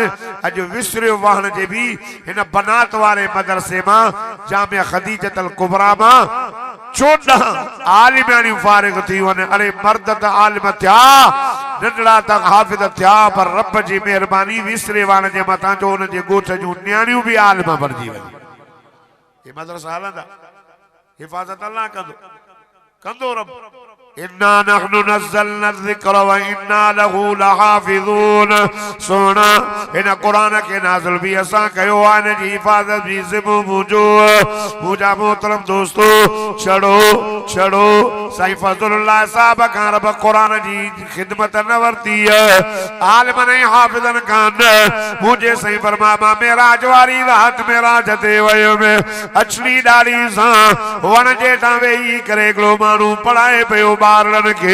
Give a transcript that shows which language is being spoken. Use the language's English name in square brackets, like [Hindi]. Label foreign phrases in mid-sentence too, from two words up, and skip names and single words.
[Sindhi] अॼु विसरियो वहण जे बि हिन बनात वारे मदरसे मां जामिया खदीजतुल कुबरा मां 14 आलिमानियूं फारिग थी वञे। अरे मर्द त आलिम थिया, नंढड़ा त हाफ़िज़ थिया, पर रब जी मेहरबानी विसरे वहण जे मथां जो उन जे ॻोठ जूं न्याणियूं भी आलिम बणिजी वञे। ये मदरसा हलंदा, हिफ़ाज़त अल्लाह कंदो रब। [Arabic] إنا نحن نزلنا الذكر وإنا له لحافظون. [Sindhi] सोना इन कुरान के नाज़िल भी असां कयो आहे, इन जी हिफ़ाज़त भी ज़िम्मो मुंहिंजो। मुंहिंजा मोहतरम दोस्तो छड़ो छड़ो साईं फज़लुल्लाह साहब खां रब कुरान जी ख़िदमत न वरती आलिमन ऐं हाफ़िज़न खां न। मुंहिंजे साईं फरमा मां मेराज वारी रात मेराज ते वयुमि, अछड़ी ॾाढ़ी सां वण जे हेठां वेही करे हिकिड़ो माण्हू पढ़ाए पियो ॿारनि खे।